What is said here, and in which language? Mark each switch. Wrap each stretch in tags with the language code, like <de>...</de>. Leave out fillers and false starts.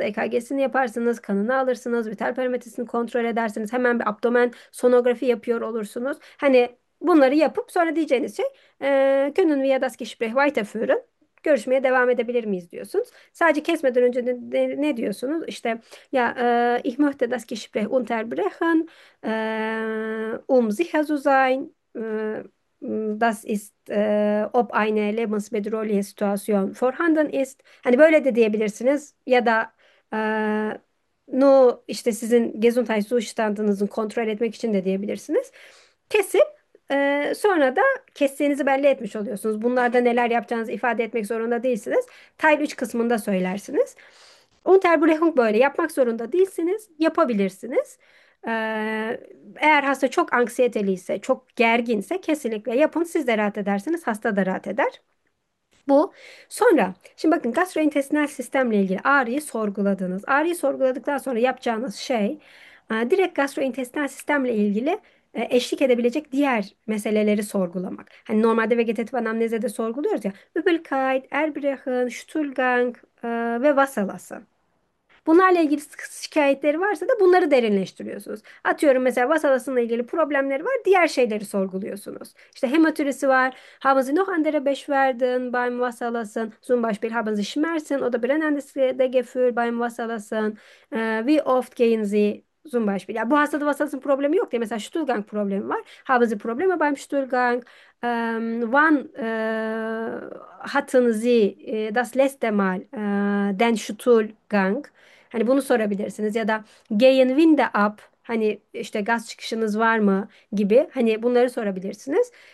<tr>EKG'sini yaparsınız, kanını alırsınız, vital parametresini kontrol edersiniz. Hemen bir abdomen sonografi yapıyor olursunuz. Hani bunları yapıp sonra diyeceğiniz şey</tr> <de>können wir das Gespräch weiterführen?</de> <tr>Görüşmeye devam edebilir miyiz diyorsunuz. Sadece kesmeden önce ne diyorsunuz? İşte</tr> <de>ja, ich möchte das Gespräch unterbrechen, sicher zu sein, das ist, ob eine lebensbedrohliche Situation vorhanden ist.</de> <tr>Hani böyle de diyebilirsiniz. Ya da no, işte sizin Gesundheitszustandınızı kontrol etmek için de diyebilirsiniz. Kesip sonra da kestiğinizi belli etmiş oluyorsunuz. Bunlarda neler yapacağınızı ifade etmek zorunda değilsiniz. Teil 3 kısmında söylersiniz. Unterbrechung böyle yapmak zorunda değilsiniz. Yapabilirsiniz. Eğer hasta çok anksiyeteli ise, çok gerginse kesinlikle yapın. Siz de rahat edersiniz, hasta da rahat eder. Bu. Sonra şimdi bakın gastrointestinal sistemle ilgili ağrıyı sorguladınız. Ağrıyı sorguladıktan sonra yapacağınız şey direkt gastrointestinal sistemle ilgili eşlik edebilecek diğer meseleleri sorgulamak. Hani normalde vegetatif anamnezede sorguluyoruz ya. Übelkeit, Erbrechen, Stuhlgang ve Wasserlassen. Bunlarla ilgili şikayetleri varsa da bunları derinleştiriyorsunuz. Atıyorum mesela vasalasıyla ilgili problemleri var, diğer şeyleri sorguluyorsunuz. İşte hematürisi var.</tr> <de>Haben sie noch andere Beschwerden beim Wasserlassen? Zum Beispiel haben sie Schmerzen oder brennendes Gefühl beim Wasserlassen? Wie oft gehen sie zum Beispiel.</de> <tr>Ja, bu hastada vasalasın problemi yok diye. Mesela Stuhlgang problemi var.</tr> <de>Haben Sie Probleme beim Stuhlgang? Wann hatten Sie das letzte Mal den Stuhlgang?</de> <tr>Hani bunu sorabilirsiniz. Ya da</tr> <de>Gehen Winde ab?</de> <tr>Hani işte gaz çıkışınız var mı gibi. Hani bunları sorabilirsiniz.</tr>